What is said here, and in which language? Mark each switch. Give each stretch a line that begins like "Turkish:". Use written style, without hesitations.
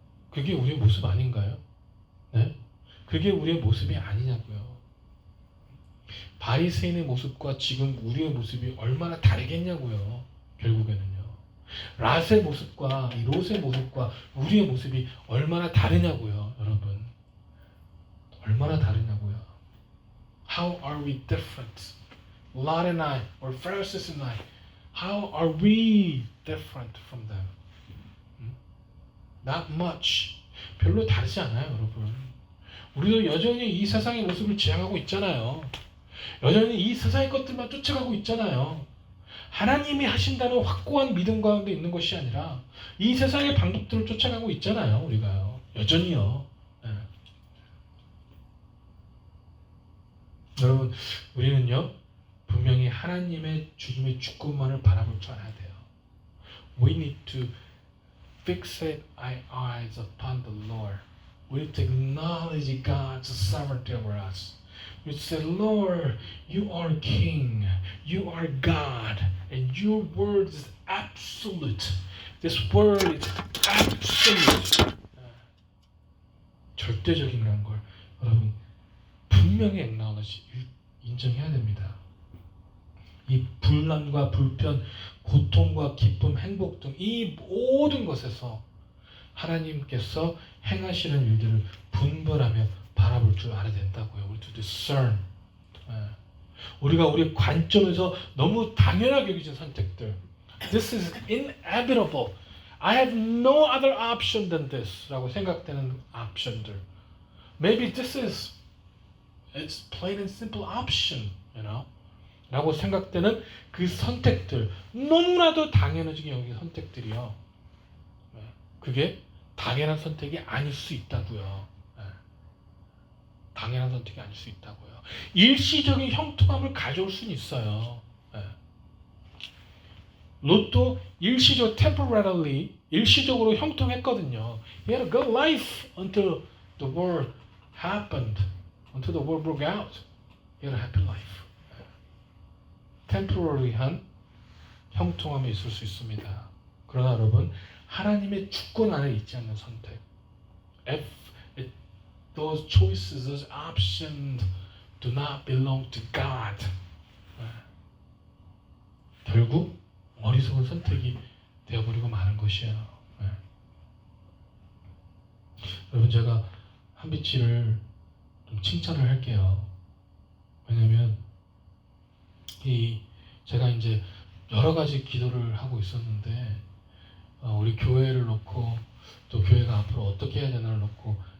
Korean: 그게 우리의 모습 아닌가요? 네? 그게 우리의 모습이 아니냐고요. 바리새인의 모습과 지금 우리의 모습이 얼마나 다르겠냐고요. 결국에는요. 롯의 모습과 이 롯의 모습과 우리의 모습이 얼마나 다르냐고요, 여러분. 얼마나 다르냐고요.
English: How are we different? Lot and I, or Pharisees and I, how are we different from them? Not much.
Korean: 별로 다르지 않아요, 여러분. 우리도 여전히 이 세상의 모습을 지향하고 있잖아요. 여전히 이 세상의 것들만 쫓아가고 있잖아요. 하나님이 하신다는 확고한 믿음 가운데 있는 것이 아니라 이 세상의 방법들을 쫓아가고 있잖아요. 우리가요. 여전히요. 네. 여러분, 우리는요, 분명히 하나님의 죽음의 주권만을 바라볼 줄 알아야 돼요.
English: We need to fixate our eyes upon the Lord. We need to acknowledge God's sovereignty over us. We say, Lord, you are King, you are God, and your word is absolute. This word is absolute.
Korean: 절대적이라는 걸 여러분 분명히 acknowledge, 인정해야 됩니다. 이 분란과 불편, 고통과 기쁨, 행복 등 이 모든 것에서 하나님께서 행하시는 일들을 분별하며 바라볼 줄 알아야 된다고요. 우리
English: to discern.
Korean: 우리가 우리 관점에서 너무 당연하게 여기진 선택들.
English: This is inevitable. I have no other option than this.
Korean: 라고 생각되는 옵션들.
English: Maybe this is it's plain and simple option. You know?
Korean: 라고 생각되는 그 선택들. 너무나도 당연하게 여기 선택들이요. 그게 당연한 선택이 아닐 수 있다고요. 당연한 선택이 아닐 수 있다고요. 일시적인 형통함을 가져올 수는 있어요. 롯도 temporarily, 일시적으로 형통했거든요.
English: He had a good life until the war happened, until the war broke out. He had a happy life.
Korean: temporary한 형통함이 있을 수 있습니다. 그러나 여러분, 하나님의 주권 안에 있지 않는 선택.
English: Those choices, those options do not belong to God.
Korean: 결국 어리석은 선택이 되어버리고 마는 것이에요. 여러분, 제가 한비치를 좀 칭찬을 할게요. 왜냐면 제가 이제 여러 가지 기도를 하고 있었는데 우리 교회를 놓고 또 교회가 앞으로 어떻게 해야 되나를 놓고